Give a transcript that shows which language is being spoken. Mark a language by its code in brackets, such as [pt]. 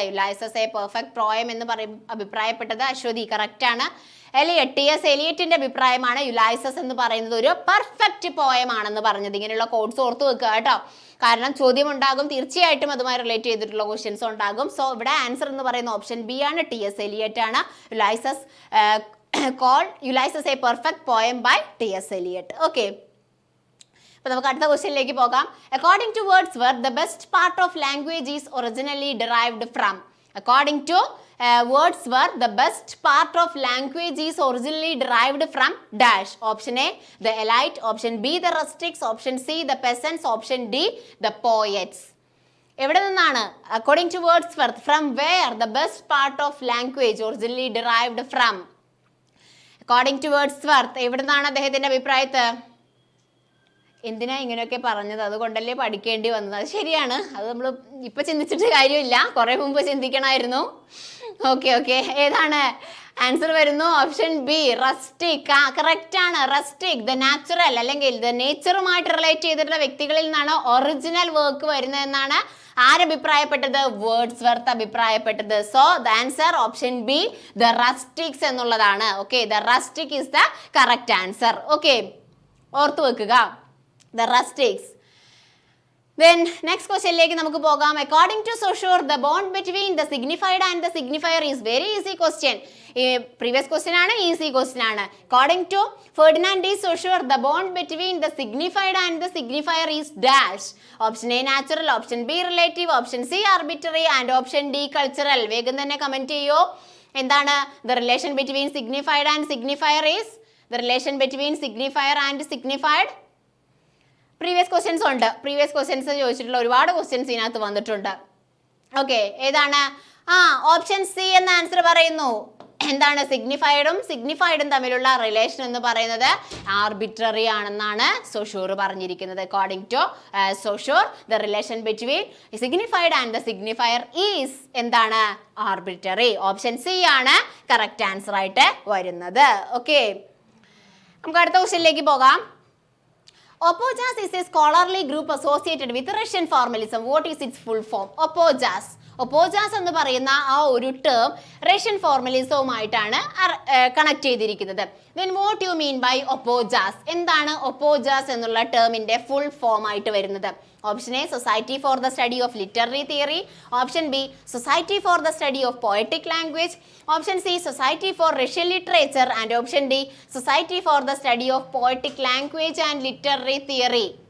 [ml] യുലൈസസ് A perfect poem എന്ന് അഭിപ്രായപ്പെട്ടത് Aswathy. Correct ആണ്. T.S. Eliotന്റെ അഭിപ്രായമാണ് യുലൈസസ് എന്ന് പറയുന്നത് ഒരു പെർഫെക്റ്റ് പോയം ആണെന്ന് പറഞ്ഞത്. ഇങ്ങനെയുള്ള കോഡ്സ് ഓർത്ത് വെക്കുക കേട്ടോ. കാരണം ചോദ്യം ഉണ്ടാകും, തീർച്ചയായിട്ടും അതുമായി റിലേറ്റ് ചെയ്തിട്ടുള്ള ക്വസ്റ്റ്യൻസ് ഉണ്ടാകും. സോ ഇവിടെ ആൻസർ എന്ന് പറയുന്ന ഓപ്ഷൻ ബി ആണ്, T.S. Eliot ആണ്. [en] Ulysses called Ulysses a perfect poem by T.S. Eliot. Okay. [ml] അപ്പോൾ നമുക്ക് അടുത്ത ക്വസ്റ്റ്യനിലേക്ക് പോകാം. [en] According to Wordsworth, the best part of language is originally derived from. According to Wordsworth, the best part of language is originally derived from dash. Option A, the elite. Option B, the rustics. Option C, the peasants. Option D, the poets. [ml] എവിടെ നിന്നാണ്? [en] According to Wordsworth, from where the best part of language originally derived from? According to Wordsworth, [ml] എവിടെ നിന്നാണ് അദ്ദേഹത്തിന്റെ അഭിപ്രായത്തിൽ? എന്തിനാ ഇങ്ങനെയൊക്കെ പറഞ്ഞത്? അതുകൊണ്ടല്ലേ പഠിക്കേണ്ടി വന്നത്. അത് ശരിയാണ്. അത് നമ്മൾ ഇപ്പൊ ചിന്തിച്ചിട്ട് കാര്യമില്ല, കുറെ മുമ്പ് ചിന്തിക്കണമായിരുന്നു. ഓക്കെ, ഏതാണ് ആൻസർ? വരുന്നു ഓപ്ഷൻ ബി, റസ്റ്റിക്. കറക്റ്റ് ആണ്. റസ്റ്റിക്, ദ നാച്ചുറൽ അല്ലെങ്കിൽ ദ നേച്ചറുമായിട്ട് റിലേറ്റ് ചെയ്തിട്ടുള്ള വ്യക്തികളിൽ നിന്നാണ് ഒറിജിനൽ വർക്ക് വരുന്നതെന്നാണ് ആരഭിപ്രായപ്പെട്ടത്? വേർഡ്സ്വർത്ത് അഭിപ്രായപ്പെട്ടത്. So the answer option B, the റസ്റ്റിക്സ് എന്നുള്ളതാണ്. [en] Okay, the rustic is the correct answer. Okay, [ml] ഓർത്തു വെക്കുക, [en] the rustics. Then next question ലേക്ക് [ml] നമുക്ക് പോകാം. [en] According to Saussure, the bond between the signified and the signifier is very easy question. Previous question ആണ്, easy question ആണ്. According to Ferdinand D. Saussure, the bond between the signified and the signifier is dash. Option A natural, option B relative, option C arbitrary and option D cultural. [ml] വേഗം തന്നെ comment ചെയ്യൂ. എന്താണ് [en] the relation between signified and signifier is? The relation between signifier and signified. [ml] Previous questions ഉണ്ട്. Previous questions ചോദിച്ചിട്ടുള്ള ഒരുപാട് questions ഇതിനകത്ത് വന്നിട്ടുണ്ട്. Okay, ഏതാണ്? ഓപ്ഷൻ സി എന്ന ആൻസർ പറയുന്നു. എന്താണ്? സിഗ്നിഫൈഡും തമ്മിലുള്ള റിലേഷൻ എന്ന് പറയുന്നത് ആർബിട്രറി ആണെന്നാണ് സോഷൂർ പറഞ്ഞിരിക്കുന്നത്. [en] According to Saussure, the relation between signified and the signifier is എന്താണ്? Arbitrary. [ml] ഓപ്ഷൻ സി ആണ് കറക്റ്റ് ആൻസർ ആയിട്ട് വരുന്നത്. ഓക്കെ, നമുക്ക് അടുത്ത ക്വസ്റ്റ്യനിലേക്ക് പോകാം. [en] Opojas is a scholarly group associated with Russian formalism. What is its full form? [ml] Opojas എന്ന് പറയുന്ന ആ ഒരു ടേം റഷ്യൻ ഫോർമലിസവുമായിട്ടാണ് കണക്ട് ചെയ്തിരിക്കുന്നത്. [en] Then what you mean by opojas? [ml] എന്താണ് opojas എന്നുള്ള ടേമിന്റെ ഫുൾ ഫോം ആയിട്ട് വരുന്നത്? [en] Option A, society for the study of literary theory. Option B, society for the study of poetic language. Option C, society for Russian literature. And option D, society for the study of poetic language and literary theory.